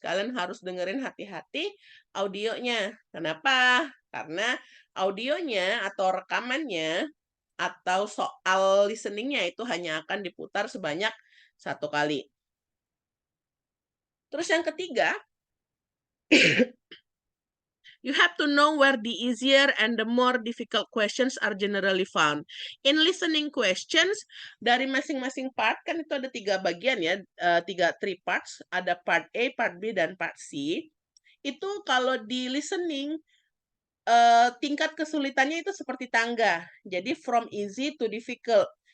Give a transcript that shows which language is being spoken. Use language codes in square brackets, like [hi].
[id] Kalian harus dengerin hati-hati audionya. Kenapa? Karena audionya atau rekamannya atau soal listeningnya itu hanya akan diputar sebanyak 1 kali. Terus yang ketiga, [en] You have to know where the easier and the more difficult questions are generally found. In listening questions, [id] dari masing-masing part, kan itu ada 3 bagian ya, 3 parts, ada part A, part B, dan part C. Itu kalau di listening, tingkat kesulitannya itu seperti tangga. Jadi [en] from easy to difficult.